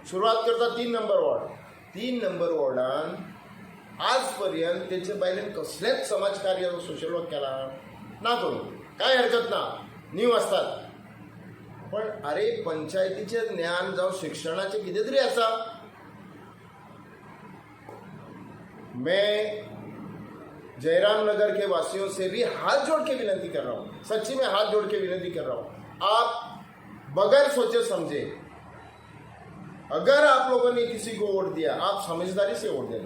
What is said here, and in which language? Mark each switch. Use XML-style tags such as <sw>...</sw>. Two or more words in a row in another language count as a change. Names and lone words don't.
<kok>सुरवात करता 3 नंबर वॉर्ड। 3 नंबर वॉर्डान आज पर्यंत तेचे बायलेन कसलेंच समाजकार्य</kok> <en>social work</en> <kok>केला ना, करून कांय हरकत ना, न्यू आसतात। पण अरे पंचायतीचे ज्ञान जावं शिक्षणाचे कितें तरी आसा.</kok> <hi>मैं जयराम नगर के वासियों से भी हाथ जोड़ के विनती कर रहा हूँ, सच्ची में हाथ जोड़ के विनती कर रहा हूँ, आप बगैर सोचे समझे अगर आप लोगों ने किसी को वोट दिया, आप समझदारी से वोट दे दो.</hi>